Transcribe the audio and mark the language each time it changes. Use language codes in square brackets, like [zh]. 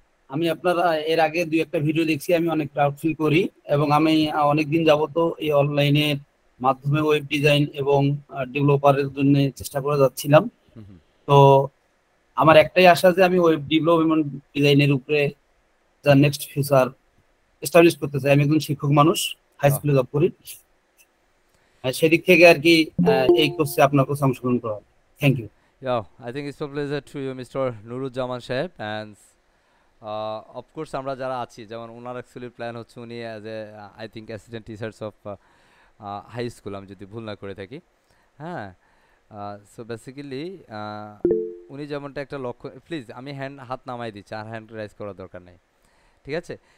[bn] আমি আপনার এর আগে দুই একটা ভিডিও দেখছি, আমি অনেক প্রাউড ফিল করি এবং আমি অনেকদিন যাবত এই অনলাইনের মাধ্যমে ওয়েব ডিজাইন এবং ডেভেলপারের জন্য চেষ্টা করে যাচ্ছিলাম। হুম হুম। তো আমার একটাই আশা যে আমি ওয়েব ডেভেলপমেন্ট ডিজাইনের উপরে যা নেক্সট ফিউচার এস্টাবলিশ করতে চাই। আমি একজন শিক্ষক মানুষ, হাই আহ, স্কুলে জব করি। সেদিক থেকে আর কি এই কোর্সে আপনার কোর্সে অংশগ্রহণ করা। [en] Thank you. Yeah, I think it's a pleasure to you, Mr. [bn] Nuruzzaman সাহেব, and অফকোর্স আমরা যারা আছি, যেমন ওনার অ্যাকচুয়ালি প্ল্যান হচ্ছে উনি [en] as a I think assistant teachers of high school, [bn] আমি যদি ভুল না করে থাকি। হ্যাঁ, সো বেসিক্যালি উনি যেমনটা একটা লক্ষ্য, প্লিজ আমি হাত নামাই দিচ্ছি, আর হ্যান্ড রাইজ করার দরকার নেই, ঠিক আছে?